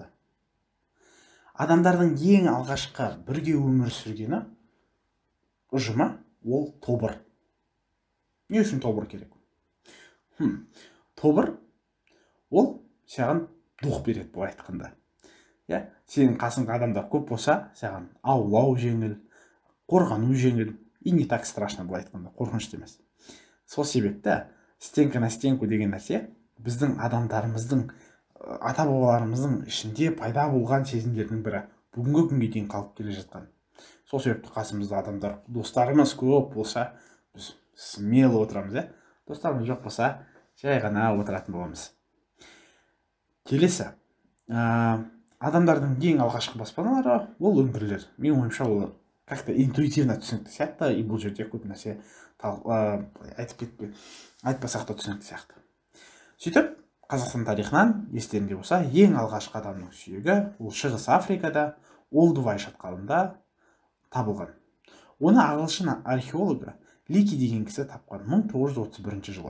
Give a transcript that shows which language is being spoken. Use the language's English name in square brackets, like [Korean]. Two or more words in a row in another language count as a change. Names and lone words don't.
[Kazakh] Адамдардың ең алғашқы бірге өмір сүргені ұжымы ол тобыр. Не үшін тобыр керек? Тобыр ол саған дух береді, бұл айтқанда. Сенің қасыңда адамдар көп болса, саған аулау жеңіл, қорғану жеңіл, [Russian] и не так страшно, [Kazakh] бұл айтқанда, қорқынышты емес. Сол себепті [Russian] стенка на стенку [Kazakh] деген нәрсе біздің адамдарымыздың, ата-бабаларымыздың ішінде пайда болған сезімдердің бірі, бүгінгі күнге дейін қалып келе жатқан. Сол себепті қасымызда адамдар, достарымыз көп болса, біз смело отырамыз. Достарымыз жоқ болса, жай ғана отыратын боламыз. Келесі, адамдардың ең алғашқы баспаналары ол үңгірлер. Мен ойымша ол [Russian] как-то интуитивно [Kazakh] түсінікті сияқты, и бұл жерде көп нәрсе айтпасақ та түсінікті сияқты. Сөйтіп, Қазақстан тарихынан естеріңде болса, ең алғашқы адамның сүйегі ол Шығыс Африкада, Олдувай шатқалында табылған. Оны ағылшын археологы Лики деген кісі тапқан 1931 жылы.